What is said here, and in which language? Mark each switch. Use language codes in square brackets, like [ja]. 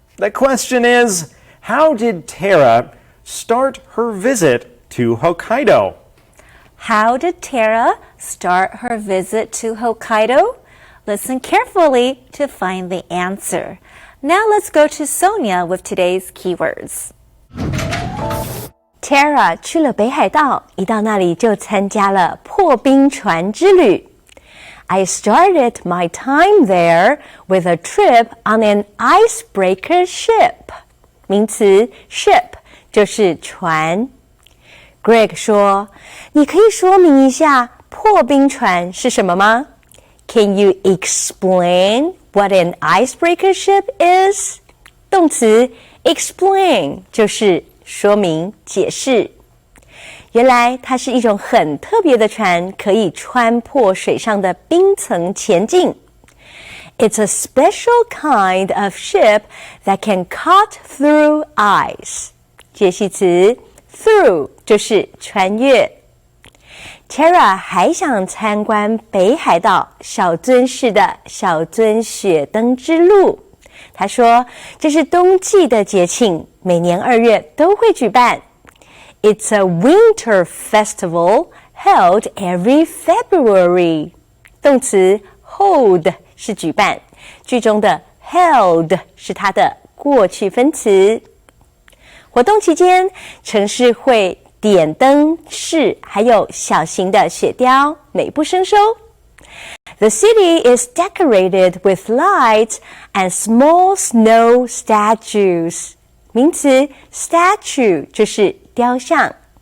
[en] The question is, how did Tara start her visit to Hokkaido? How did Tara start her visit to Hokkaido? Listen carefully to find the answer. Now let's go to Sonia with today's keywords. [zh] Tara 去了北海道，一到那里就参加了破冰船之旅。 [en] I started my time there with a trip on an icebreaker ship. [zh] 名词 ship 就是船。 Greg 说，你可以说明一下破冰船是什么吗？ [en] Can you explain what an icebreaker ship is? [zh] 动词 explain 就是说明、解释。原来它是一种很特别的船，可以穿破水上的冰层前进。 [en] It's a special kind of ship that can cut through ice. [zh] 介系词 through 就是穿越。 Tara 还想参观北海道小樽市的小樽雪灯之路。他说，这是冬季的节庆，每年2月都会举办。 [en] It's a winter festival held every February. [zh] 动词 hold 是举办，句中的 held 是它的过去分词。活动期间，城市会点灯饰，还有小型的雪雕，美不胜收。 [en] The city is decorated with lights and small snow statues. [zh] 名词 statue 就是雕像。